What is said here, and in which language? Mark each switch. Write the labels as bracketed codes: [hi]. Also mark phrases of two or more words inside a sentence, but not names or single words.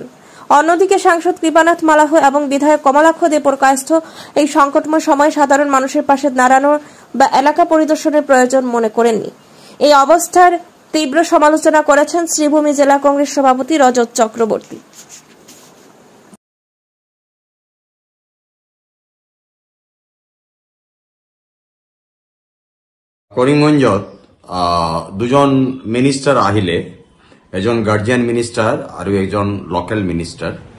[bn] অন্যদিকে সাংসদ কৃপানাথ মালাহ এবং বিধায়ক কমলাক্ষ দেবর কায়স্থ এই সংকটময় সময় সাধারণ মানুষের পাশে দাঁড়ানোর বা এলাকা পরিদর্শনের প্রয়োজন মনে করেননি। এই অবস্থার তীব্র সমালোচনা করেছেন শ্রীভূমি জেলা কংগ্রেস সভাপতি রজত চক্রবর্তী। [as] করিমগঞ্জত দুজন মিনিষ্টাৰ আহিলে, এজন [en] guardian minister [as] আৰু এজন [en] local minister.